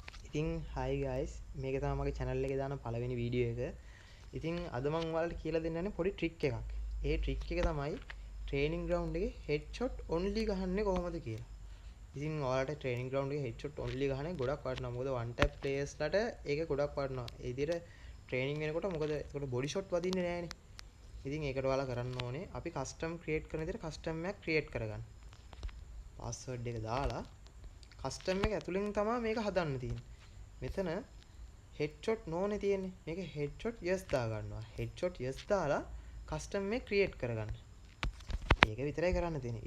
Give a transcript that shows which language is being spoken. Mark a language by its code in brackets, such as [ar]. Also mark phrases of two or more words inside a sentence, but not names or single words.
[si] ඉතින් [en] hi guys [si] මේක තමයි මගේ channel එකේ දාන පළවෙනි වීඩියෝ එක. ඉතින් අද මම ඔයාලට කියලා දෙන්න යන්නේ පොඩි trick එකක්. ඒ trick එක තමයි [en] training ground [si] එකේ [en] headshot only [si] ගහන්නේ කොහොමද කියලා. ඉතින් ඔයාලට [en] training ground [si] එකේ [en] headshot only [si] ගහන්නේ ගොඩක් වටිනවා. මොකද [en] one tap players [si] ලට ඒක ගොඩක් වටිනවා. ඒ විදිහට training වෙනකොට මොකද ඒකට [en] body shot [si] වදින්නේ නැහැනේ. ඉතින් ඒකට ඔයාලා කරන්න ඕනේ අපි [en] custom create [si] කරන විදිහට custom එකක් create කරගන්න. password එක දාලා custom එක ඇතුලෙන් තමයි මේක හදන්න තියෙන්නේ. මෙතන [en] headshot no [si] නේ තියෙන්නේ. මේක [en] headshot yes [si] දා ගන්නවා. [en] headshot yes [si] දාලා custom එක create කරගන්න. ඒක විතරයි කරන්න තියෙන්නේ.